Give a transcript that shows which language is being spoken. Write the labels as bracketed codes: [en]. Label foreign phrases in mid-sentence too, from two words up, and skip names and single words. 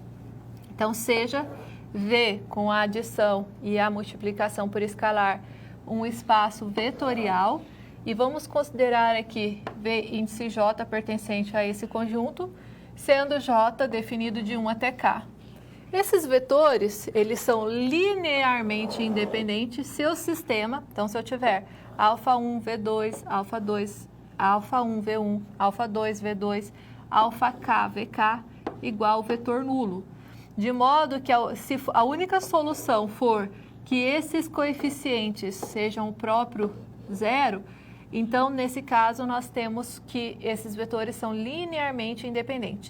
[pt] Então, seja V com a adição e a multiplicação por escalar um espaço vetorial e vamos considerar aqui V índice J pertencente a esse conjunto, sendo J definido de 1 até K. Esses vetores, eles são linearmente independentes se o sistema, então se eu tiver α1, V2, α2, α1, V1, α2, V2, αk, VK igual ao vetor nulo. De modo que se a única solução for que esses coeficientes sejam o próprio zero, então nesse caso nós temos que esses vetores são linearmente independentes.